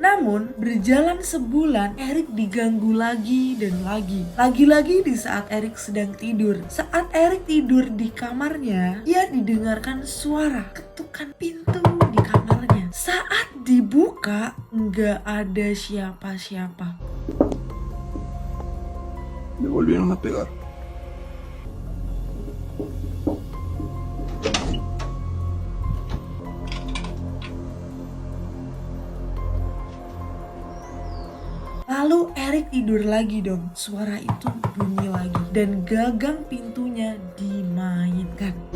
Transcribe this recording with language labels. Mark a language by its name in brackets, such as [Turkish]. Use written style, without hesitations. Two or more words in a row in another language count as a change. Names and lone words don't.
[Indonesian] Namun berjalan sebulan, Erik diganggu lagi dan lagi. Lagi-lagi di saat Erik sedang tidur. Saat Erik tidur di kamarnya, ia didengarkan suara ketukan pintu di kamarnya. Saat dibuka, nggak ada siapa-siapa. [Spanish] Me volvieron a pegar. [Indonesian] Lalu Erik tidur lagi dong. Suara itu bunyi lagi dan gagang pintunya dimainkan.